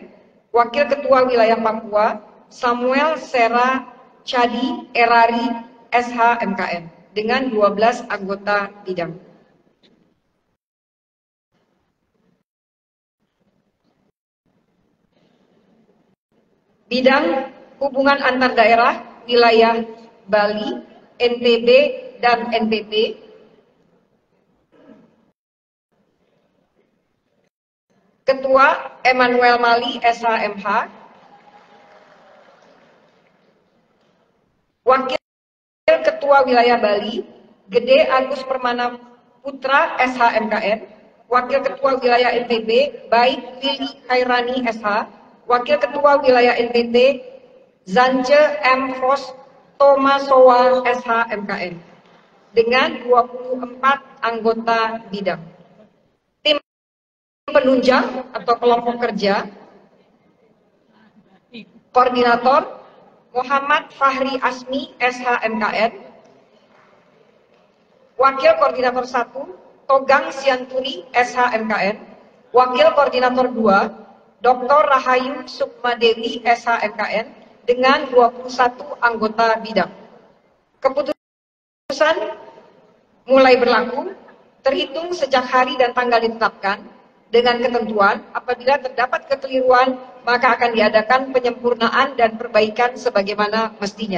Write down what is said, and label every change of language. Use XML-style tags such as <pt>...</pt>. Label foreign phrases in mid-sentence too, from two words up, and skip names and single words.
<id>Wakil Ketua Wilayah Papua Samuel Sera Chadi Erari SHMKN dengan 12 anggota bidang. Bidang hubungan antar daerah wilayah Bali, NTB, dan NTT. Ketua Emmanuel Mali SHMH. Wakil Ketua Wilayah Bali, Gede Agus Permana Putra SHMKN. Wakil Ketua Wilayah NTB, Baik Lili Khairani SH. Wakil Ketua Wilayah NTT, Zance M. Fos Tomasowa SHMKN dengan 24 anggota bidang. Tim penunjang atau kelompok kerja, Koordinator Muhammad Fahri Asmi SHMKN. Wakil Koordinator 1 Togang Sianturi SHMKN. Wakil Koordinator 2 Dr. Rahayu Sukmadewi SHMKN dengan 21 anggota bidang. Keputusan mulai berlaku terhitung sejak hari dan tanggal ditetapkan dengan ketentuan apabila terdapat kekeliruan maka akan diadakan penyempurnaan dan perbaikan sebagaimana mestinya.</id>